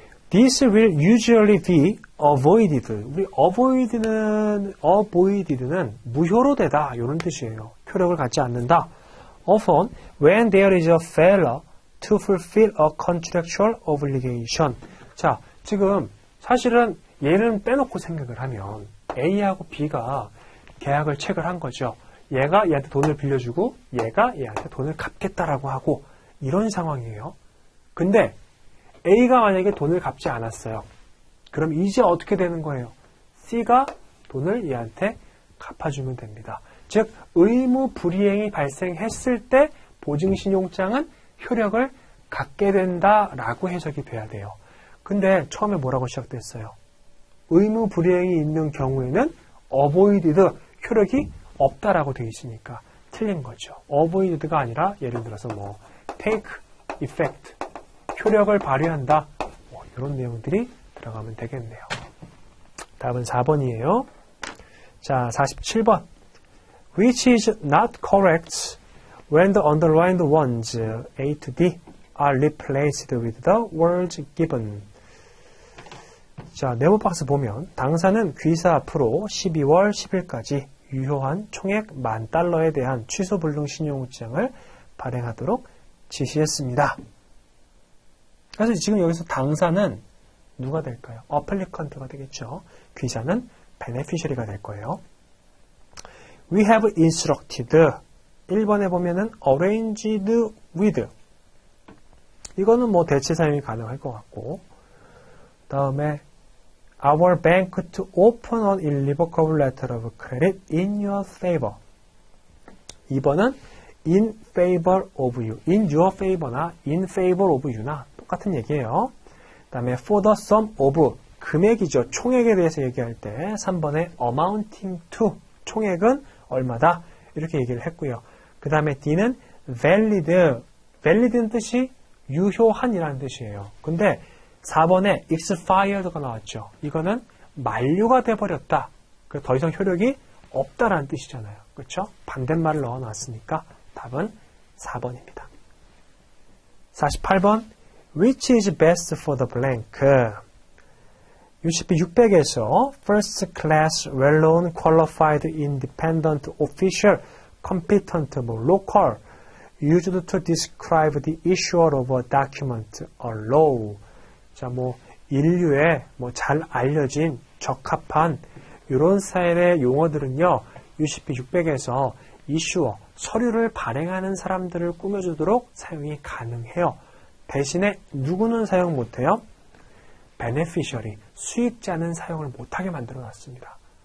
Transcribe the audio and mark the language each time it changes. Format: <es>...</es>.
<en>This will usually be avoided.</en> <ko>우리 avoided는 무효로 되다 이런 뜻이에요. 효력을 갖지 않는다.</ko> <en>Often when there is a failure to fulfill a contractual obligation.</en> <ko>자, 지금 사실은 얘는 빼놓고 생각을 하면 A하고 B가 계약을 체결한 거죠. 얘가 얘한테 돈을 빌려주고 얘가 얘한테 돈을 갚겠다라고 하고 이런 상황이에요. 근데 A가 만약에 돈을 갚지 않았어요. 그럼 이제 어떻게 되는 거예요? C가 돈을 얘한테 갚아주면 됩니다. 즉 의무 불이행이 발생했을 때 보증신용장은 효력을 갖게 된다라고 해석이 돼야 돼요. 근데 처음에 뭐라고 시작됐어요? 의무 불이행이 있는 경우에는 avoided 효력이 없다라고 되어 있으니까 틀린 거죠. avoided가 아니라 예를 들어서 뭐 take effect 효력을 발휘한다. 뭐 이런 내용들이 들어가면 되겠네요. 답은 4번이에요. 자, 47번.</ko> <en>Which is not correct when the underlined ones A to D are replaced with the words given.</en> <ko>자, 네모 박스 보면 당사는 귀사 앞으로 12월 10일까지 유효한 총액 $10,000에 대한 취소 불능 신용장을 발행하도록 지시했습니다. 그래서 지금 여기서 당사는 누가 될까요? 어플리컨트가 되겠죠. 귀사는 베네피셔리가 될 거예요.</ko> <en>We have instructed.</en> <ko>1번에 보면은 arranged with. 이거는 뭐 대체 사용이 가능할 것 같고. 다음에</ko> <en>our bank to open an irrevocable letter of credit in your favor.</en> <ko>2번은</ko> <en>in favor of you.</en> <ko>in your favor나 in favor of you나 똑같은 얘기예요. 그 다음에</ko> <en>for the sum of</en> <ko>금액이죠. 총액에 대해서 얘기할 때 3번에 amounting to 총액은 얼마다? 이렇게 얘기를 했고요. 그 다음에 D는 valid는 뜻이 유효한이라는 뜻이에요. 근데 4번에 expired가 나왔죠. 이거는 만료가 돼버렸다. 더 이상 효력이 없다라는 뜻이잖아요. 그렇죠? 반대말을 넣어놨으니까 답은 4번입니다.</ko> <en>48번 Which is best for the blank? UCP 600에서 First Class Well-known Qualified Independent Official Competent Local used to describe the issuer of a document or law.</en> <ko>자, 인류에 잘 알려진 적합한 이런 스타일의 용어들은요, UCP 600에서 이슈어, 서류를 발행하는 사람들을 꾸며주도록 사용이 가능해요. 대신에 누구는 사용 못해요? beneficiary, 수익자는 사용을 못하게 만들어놨습니다.</ko>